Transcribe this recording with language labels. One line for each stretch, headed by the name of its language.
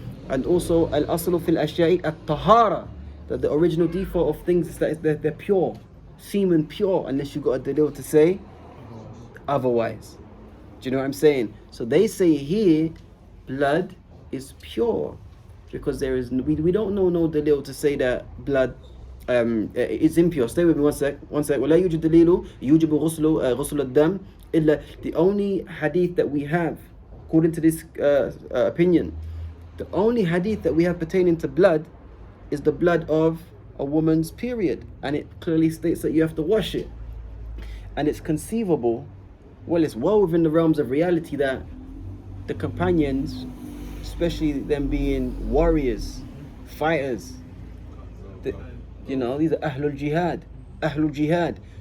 English: And also al-aslu fil ashya'i at-tahara. That the original default of things is that they're pure, semen pure, unless you've got a dalil to say otherwise. Do you know what I'm saying? So they say here, blood is pure, because there is we don't know no dalil to say that blood is impure. Stay with me one sec.
Arabic: ولا يوجد دليل يوجب غسل الدم إلا.
English: The only hadith that we have, according to this opinion, the only hadith that we have pertaining to blood is the blood of a woman's period, and it clearly states that you have to wash it. And it's conceivable, well, it's well within the realms of reality, that the companions, especially them being warriors, fighters, these are Ahlul Jihad.